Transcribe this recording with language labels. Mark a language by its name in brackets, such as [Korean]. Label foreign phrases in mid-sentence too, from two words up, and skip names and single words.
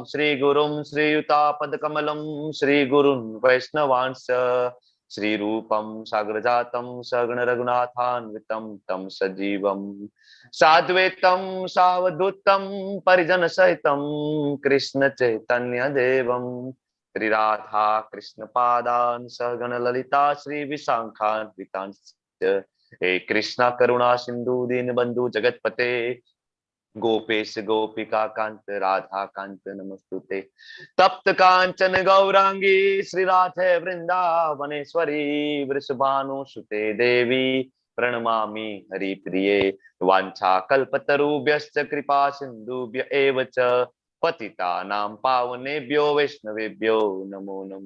[Sanskrit] શ્રી ગુરુમ શ્રીયુતાપદકમલમ શ્રી ગુરુન વૈષ્ણવાંશ્ચ શ્રી રૂપમ સાગ્રજાતમ સગણ રઘુનાથાન્વિતમ તમ સજીવમ સાદ્વૈતમ સાવધૂતમ પરિજન સહિતમ કૃષ્ણ ચૈતન્ય દેવમ શ્રી રાધા કૃષ્ણ પાદાન સગણ લલિતા શ્રી વિશાખાન્વિતાંશ્ચ હે કૃષ્ણ કરુણા સિંધુ દીનબંધુ જગતપતે गोपेश गोपिका कांत राधा कांत नमस्तुते। तप्त कांचन गौरांगी श्री राधे वृंदावनेश्वरी वृषभानुसुते देवी प्रणमामि हरिप्रिये। वाञ्छा कल्पतरुभ्यश्च कृपा सिन्धुभ्य एव च पतितानां पावनेभ्यो वैष्णवेभ्यो नमो नमः।